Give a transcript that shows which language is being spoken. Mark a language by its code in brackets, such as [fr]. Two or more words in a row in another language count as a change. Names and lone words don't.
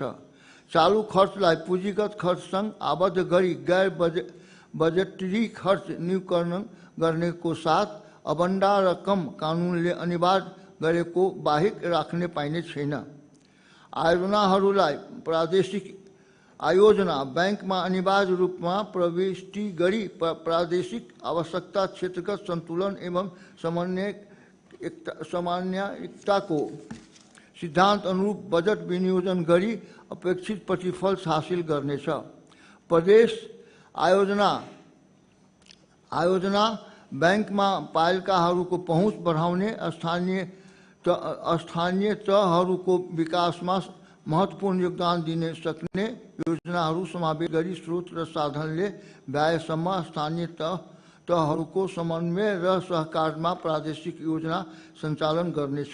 [ne] चालू खर्चलाई पुँजीगत खर्चसँग आबद्ध गरी गैर बजेटरी खर्च न्यूनीकरण गर्नेको साथ अबन्डा रकम कानूनले अनिवार्य गरेको बाहेक राख्ने पाइने छैन। आयोजनाहरूलाई प्रादेशिक आयोजना बैंकमा अनिवार्य रूपमा प्रविष्टि गरी प्रादेशिक आवश्यकता क्षेत्रगत संतुलन एवं समन्वयिकताको सिद्धांत अनुरूप बजट विनियोजन गरी अपेक्षित प्रतिफल हासिल गर्नेछ। प्रदेश आयोजना बैंकमा पाएकाहरूको पहुँच बढाउने स्थानीय तहहरूको विकासमा महत्त्वपूर्ण योगदान दिन सक्ने योजनाहरू समावेश गरी स्रोत र साधनले व्ययसम्म स्थानीय तहहरूको समन्वय र सहकारमा प्रादेशिक योजना सञ्चालन गर्नेछ।